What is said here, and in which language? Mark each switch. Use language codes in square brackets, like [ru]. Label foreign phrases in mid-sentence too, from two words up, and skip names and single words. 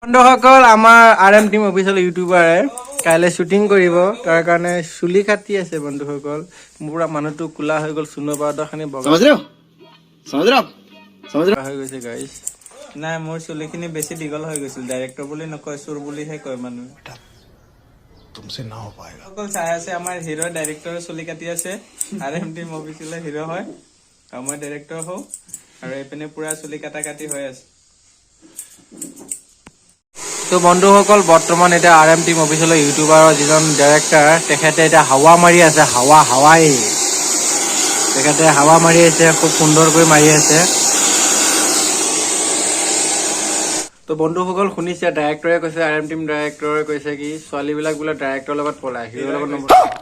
[as] বন্ধুসকল আমাৰ RM টিম অফিচিয়েল ইউটিউবাৰে কাইলৈ শ্বুটিং কৰিব তাৰ কাৰণে চুলি কাটি আছে বন্ধুসকল পুৰা মানুহটো কুলা হৈ গ'ল চুনৰ পাউডাৰখিনি বগা হৈ গৈছে গাইছ নাই মোৰ চুলিখিনি বেছি দীঘল হৈ গৈছিল ডাইৰেক্টৰ বুলি নকয় চুৰ বুলিহে কয় মানুহে [hi] तुमसे ना हो पाएगा [as] অকল চাই আছে আমাৰ হিৰো ডাইৰেক্টৰৰ চুলি কাটি আছে RM টিম অফিচিয়েল হিৰো হয় আৰু মই ডাইৰেক্টৰ হওঁ আৰু এইপিনে পুৰা চুলি কাটি হৈ আছে তো বন্ধুসকল বৰ্তমান এতিয়া RM টিম অফিচিয়েল ইউটিউবাৰৰ যিজন ডাইৰেক্টৰ তেখেতে এতিয়া হাৱা মাৰি আছে তেখেতে হাৱা মাৰি আছে খুব সুন্দৰকৈ মাৰি আছে তো বন্ধুসকল শুনিছে ডাইৰেক্টৰে কৈছে RM টিম ডাইৰেক্টৰে কৈছে কি ছোৱালীবিলাক বোলে ডাইৰেক্টৰৰ লগত পলায় হিৰোৰ লগত নপলায়